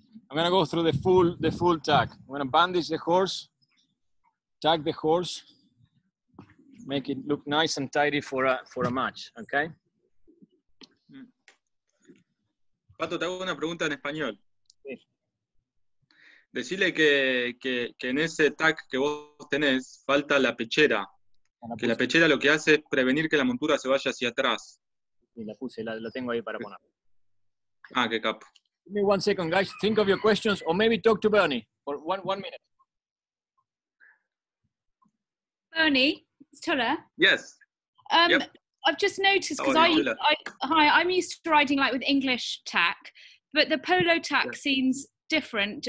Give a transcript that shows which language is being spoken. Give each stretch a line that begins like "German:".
English: I'm gonna go through the full tag. I'm gonna bandage the horse, tag the horse, make it look nice and tidy for a match. Okay.
Spanish: Pato, te hago una pregunta en español. Sí. Decirle que en ese tag que vos tenés falta la pechera. Que la pechera lo que hace es prevenir que la montura se vaya hacia atrás. Sí, la puse, la tengo ahí para poner. Ah, qué capo.
English: Give me 1 second, guys. Think of your questions, or maybe talk to Bernie for one minute. Bernie, it's Tulla. Yes. Yep. I've just noticed, because I'm used to riding like with English tack, but the polo tack seems different.